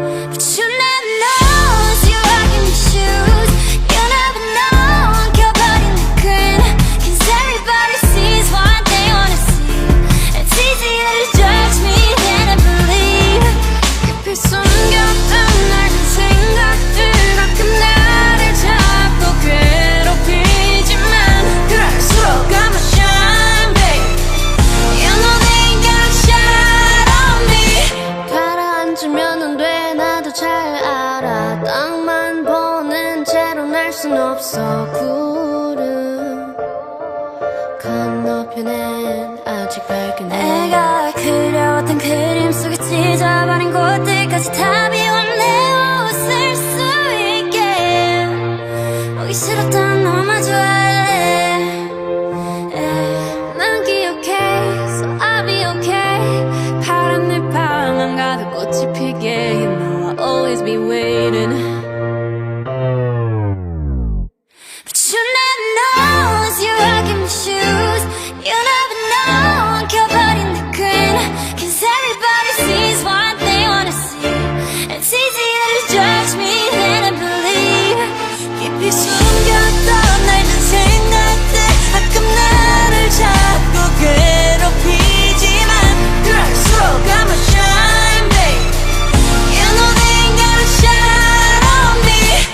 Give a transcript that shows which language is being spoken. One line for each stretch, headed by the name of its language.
English: But you never know as you walk in your shoes. You never know I'm
Korean: 켜버린 내 끈.
English: Cause everybody sees what they wanna see. It's easier to judge me than to believe.
Korean: 깊이 숨겼던 낡은 생각들 가끔 나를 자꾸 괴롭히지만 그럴수록
English: I'ma shine, babe. You know they ain't gonna shine on me.
Korean: 가라앉으면 안 돼, 나도 잘 알아. 땅만 보는 채로 날 순 없어. 구름 건너편엔 아직 밝은 해. 내가 그려왔던 그림 속에 찢어버린 곳들까지 다 비웠네. 웃을 수 있게 보기 싫었던 너만 좋아해. 난 기억해,
English: so I'll be okay.
Korean: 파란 내 방안 가득 꽃이 피게.
English: You know I'll always be waiting. But you never know as you walk in my shoes. You never know I'm
Korean: 켜버린 내 끈.
English: Cause everybody sees what they wanna see. It's easier to judge me than to believe.
Korean: 깊이 숨겼던 낡은 생각들 가끔 나를 자꾸 괴롭히지만 그럴수록
English: I'ma shine, babe. You know they ain't gonna shine on me.